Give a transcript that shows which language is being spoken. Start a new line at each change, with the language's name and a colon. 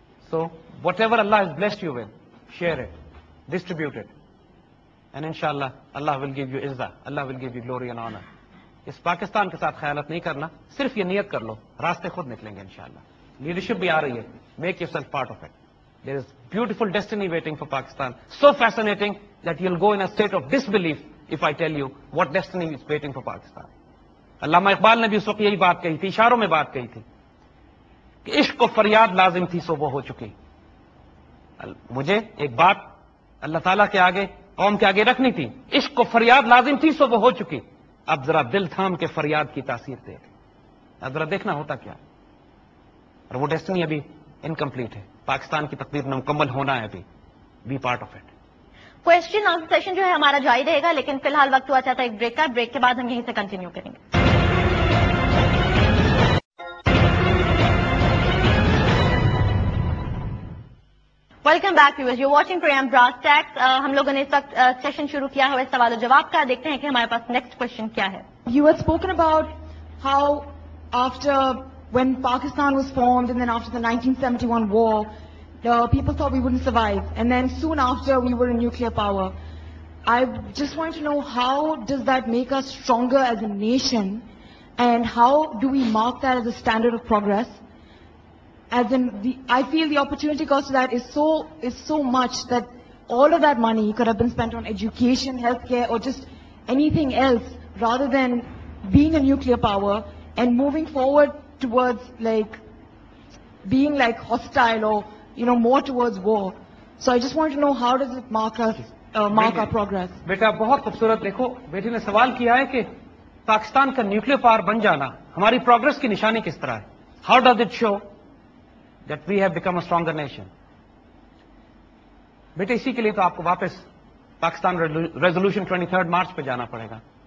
English: So whatever Allah has blessed you with, share it, distribute it, and انشاءاللہ Allah will give you عزت, Allah will give you glory and honour.
Urdu: اس پاکستان کے ساتھ خیالت نہیں کرنا, صرف یہ نیت کر لو, راستے خود نکلیں گے انشاءاللہ. لیڈرشپ بھی آ رہی ہے,
English: Make yourself part of it. There is beautiful destiny waiting for Pakistan. So fascinating that you'll go in a state of disbelief if I tell you what destiny is waiting for Pakistan.
Urdu: علامہ اقبال نے بھی اس وقت یہی بات کہی تھی, اشاروں میں بات کہی تھی کہ عشق و فریاد لازم تھی سو وہ ہو چکی. مجھے ایک بات اللہ تعالیٰ کے آگے, قوم کے آگے رکھنی تھی. عشق و فریاد لازم تھی سو وہ ہو چکی. اب ذرا دل تھام کے فریاد کی تاثیر دے, اب ذرا دیکھنا ہوتا کیا. اور وہ ڈیسٹنی ابھی انکمپلیٹ ہے, پاکستان کی تقدیر میں مکمل ہونا ہے ابھی.
English: Be part of it.
Urdu: Question answer session جو ہے ہمارا جاری رہے گا, لیکن فی الحال وقت ہوا چاہتا ہے ایک بریک کا. بریک کے بعد ہم یہیں سے کنٹینیو کریں گے.
English: Welcome back viewers, you watching programme brass tacks.
Urdu: ہم لوگوں نے اس وقت سیشن شروع کیا ہوا ہے سوال و جواب کا. دیکھتے ہیں کہ ہمارے پاس نیکسٹ کوشچن کیا ہے.
English: You had spoken about how after when Pakistan was formed and then after the 1971 war, the people thought we wouldn't survive. And then soon after we were a nuclear power. I just want to know, how does that make us stronger as a nation? And how do we mark that as a standard of progress? As in, I feel the opportunity cost of that is so much that all of that money could have been spent on education, healthcare, or just anything else, rather than being a nuclear power and moving forward towards like being like hostile or more towards war. So I just want to know, how does it mark our progress?
Urdu: بیٹا بہت خوبصورت. دیکھو بیٹی نے سوال کیا ہے کہ پاکستان کا نیوکلیر پاور بن جانا ہماری پروگرس کی نشانی کس طرح ہے.
English: How does it show that we have become a stronger nation.
Urdu: بیٹے اسی کے لیے تو آپ کو واپس پاکستان ریزولوشن 23 مارچ پہ جانا پڑے گا.